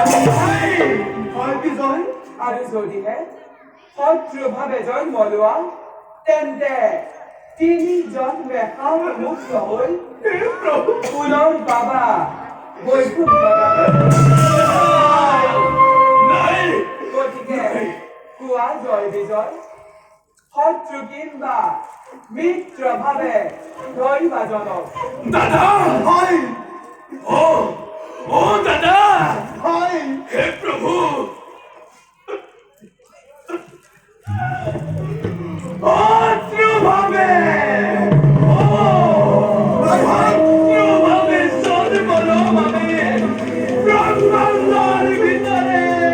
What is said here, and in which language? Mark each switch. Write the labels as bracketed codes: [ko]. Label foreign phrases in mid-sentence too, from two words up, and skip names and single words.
[as] আৰু যদিহে শত্ৰুভাৱে জন্ম লোৱা তেন্তে তিনি জন্মে শান্ত মুক্ত হৈ পুনৰ পাবা বৈকুণ্ঠ ধামে গতিকে পৰিচয় শত্ৰু কিংবা মিত্ৰভাৱে ধৰিবাজনক দাদা হয় ও ও দাদা হয় হে প্রভু শত্রুভাবে শত্রুভাবে সর্বভাবে ব্রহ্মাণ্ডর ভিতরে